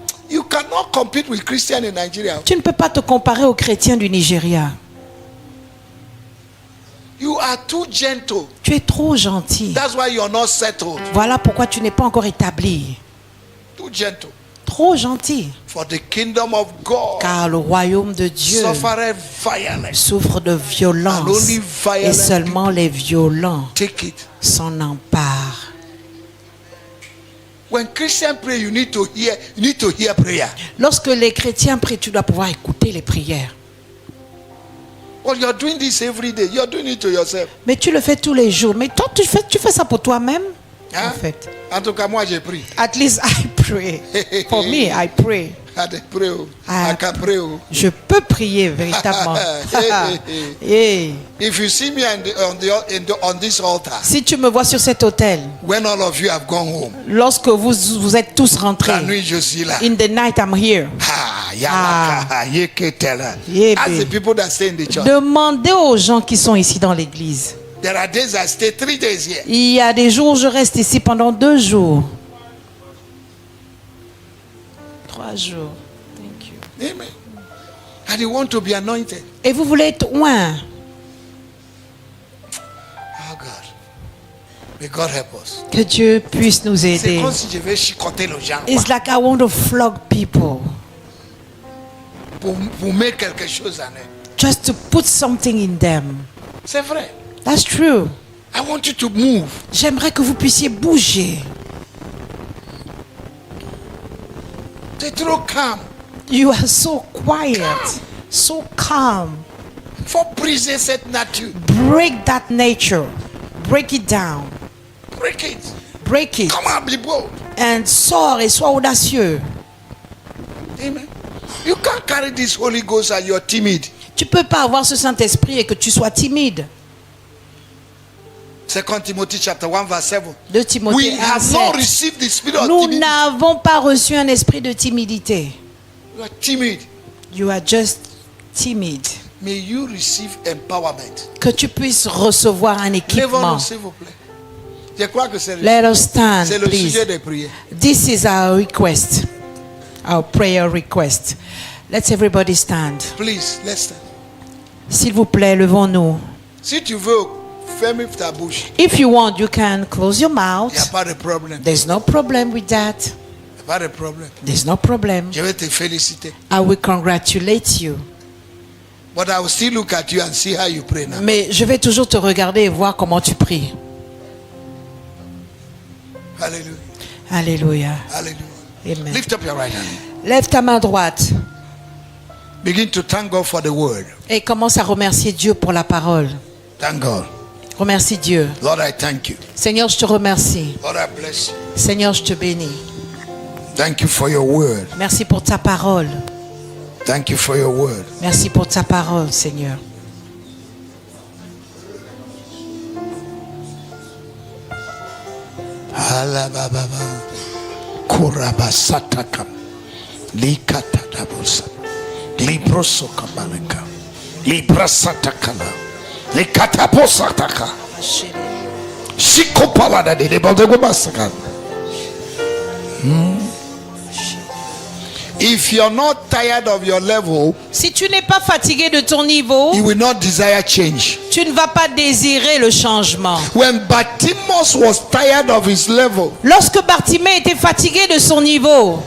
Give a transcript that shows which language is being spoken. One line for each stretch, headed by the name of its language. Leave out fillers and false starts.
English: You cannot compete with Christians in Nigeria.
French: Tu ne peux pas te comparer aux chrétiens du Nigeria.
English: You are too gentle.
French: Tu es trop gentil.
English: That's why you're not settled.
French: Voilà pourquoi tu n'es pas encore établi.
English: Too gentle.
French: Trop gentil.
English: For the kingdom of God
French: Car le royaume de Dieu
English: suffered violence.
French: souffre de violence.
English: And only violent
French: Et seulement les violents
English: Take it.
French: s'en emparent.
English: When Christians pray, you need to hear prayer.
French: Lorsque les chrétiens prient, tu dois pouvoir écouter les prières.
English: Well, you're doing this every day. You're doing it to yourself.
French: Mais tu le fais tous les jours. Mais toi, tu fais ça pour toi-même, Hein? en fait. En tout cas, moi, j'ai pris.
English: At least I pray. For me, I pray. I pray. Ah. I can pray.
French: Je peux prier véritablement.
English: Hey. If you see me on this altar,
French: Si tu me vois sur cet autel,
English: when all of you have gone home,
French: lorsque vous êtes tous rentrés, la nuit je suis là.
English: in the night I'm here. Yeah, As the babe. people that stay in the church.
French: Demandez aux gens qui sont ici dans l'église.
English: There are days I stay 3 days here.
French: Il y a des jours où je reste ici pendant 2 jours. 3 jours.
English: Thank you.
French: Amen.
English: And you want to be anointed.
French: Et vous voulez être oint.
English: Oh God. May God help us.
French: Que Dieu puisse nous C'est aider. comme si je vais chicoter les gens.
English: It's like I want to flog people.
French: Pour mettre quelque chose en eux.
English: Just to put something in them.
French: C'est vrai.
English: That's true. I want you to move.
French: J'aimerais que vous puissiez bouger. C'est trop calme.
English: You are so quiet, so calm.
French: Faut briser cette nature.
English: Break that nature. Break it down. Break it. Break it. Come on, be bold.
French: And sors et sois audacieux.
English: Amen. You can't carry this Holy Ghost and you're timid.
French: Tu peux pas avoir ce Saint-Esprit et que tu sois timide.
English: 2 Timothy chapter 1 verse 7.
French: 2 Timothée
English: We
French: 1,
English: have not
French: 7.
English: received the spirit of
French: Nous
English: timidity.
French: n'avons pas reçu un esprit de timidité.
English: You are timid. You are just timid. May you receive empowerment.
French: Que tu puisses recevoir un équipement. Lèvons-nous, s'il vous plaît. Je crois que c'est
English: Let us stand,
French: le
English: please.
French: sujet des prières.
English: This is our request, our prayer request. Let's everybody stand. Please, let's stand.
French: S'il vous plaît, levons-nous. Si tu veux, ferme ta bouche.
English: If you want, you can close your mouth.
French: Il n'y a pas de problème.
English: There's no problem with that.
French: Il n'y a pas de problème.
English: There's no problem.
French: Je vais te féliciter.
English: I will congratulate you. But I will still look at you and see how you pray now.
French: Mais je vais toujours te regarder et voir comment tu pries.
English: Hallelujah.
French: Alléluia.
English: Hallelujah. Amen. Lift up your right hand.
French: Lève ta main droite
English: Begin to thank God for the word.
French: et commence à remercier Dieu pour la parole.
English: Thank God.
French: Remercie Dieu.
English: Lord, I thank you.
French: Seigneur, je te remercie.
English: Lord, I bless you.
French: Seigneur, je te bénis.
English: Thank you for your word.
French: Merci pour ta parole.
English: Thank you for your word.
French: Merci pour ta parole, Seigneur. Halababa. Kurabasataka. Likatadabosa. Librosokabaleka. Librasatakala. Likataposataka. Shikopalada de Baldegobasaka.
English: If you're not tired of your level,
French: Si tu n'es pas fatigué de ton niveau,
English: you will not desire change.
French: tu ne vas pas désirer le changement.
English: When Bartimaeus was tired of his level,
French: Lorsque Bartimée était fatigué de son niveau,